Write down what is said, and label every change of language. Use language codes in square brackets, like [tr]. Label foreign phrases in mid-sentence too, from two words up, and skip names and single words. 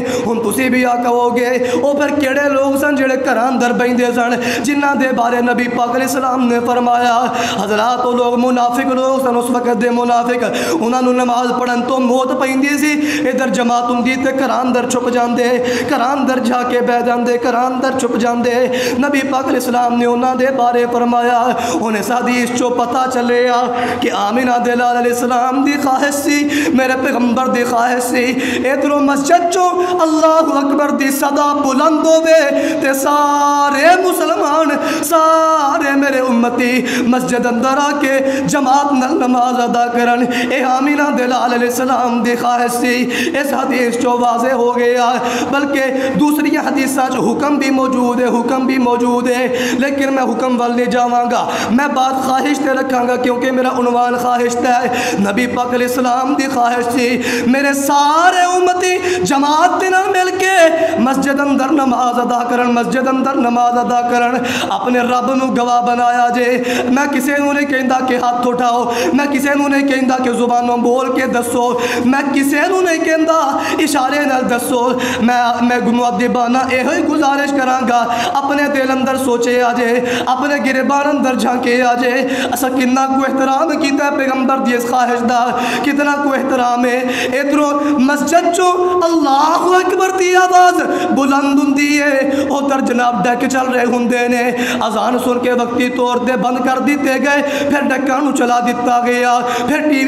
[pa] ہن تسی بھی آ کہو گے او پھر کیڑے لوگ سن جڑے گھراں اندر بیندے سن جنہاں دے بارے نبی پاک [ar] علیہ السلام [pa] نے فرمایا حضرات وہ لوگ منافق لوگ سن، اس وقت دے منافق، انہاں نو نماز پڑھن تو موت پیندی سی، ادھر جماعت ہوندی تے گھراں اندر چھپ جاندے، گھراں اندر جا کے بیٹھ جاندے، گھراں اندر چھپ جاندے نبی پاک [ar] علیہ السلام [pa] نے انہاں دے بارے فرمایا انہیں اس حدیث چو پتہ چلے کہ آمینہ دے لال [ar] علیہ السلام [pa] دی خواہش سی میرے پیغمبر دی خواہش سی ادھروں مسجد چو [ar] اللہ اکبر [pa] دی صدا بلند ہوے تے سارے مسلمان سارے میرے امتی مسجد اندر آ کے جماعت نال نماز ادا کرن اے آمینہ دے لال [ar] علیہ السلام [pa] دی خواہش سی اس حدیث چو واضح ہو گیا بلکہ دوسری حدیثاں چو حکم بھی موجود ہے لیکن میں حکم وال نہیں جاواں گا میں بات خواہش تے رکھاں گا کیونکہ میرا عنوان خواہش ہے نبی پاک [ar] علیہ السلام [pa] دی خواہش سی میرے سارے امتی جماعت دے نال مل کے مسجد اندر نماز ادا کرن اپنے رب نو گواہ بنایا جے میں کسے نو نہیں کہندا کہ ہاتھ اٹھاؤ میں کسے نو نہیں کہندا کہ زبانوں بول کے دسو میں کسے نو نہیں کہندا اشارے نال دسو میں مؤدبانہ ہی گزارش کراں گا اپنے دل اندر سوچے آ جے اپنے گریبان اندر جھانکے آ جے اسا کتنا کو احترام کیتا ہے پیغمبر دی اس خواہش دا کتنا کو احترام ہے ادھروں مسجد چو [ar] اللہ اکبر [pa] دی آواز بلند ہوندی ہے ادھر جناب ڈیک چل رہے ہوندے نے اذان سن کے وقتی طور تے بند کر دیتے گئے پھر ڈیکاں نو چلا دیتا گیا پھر ٹی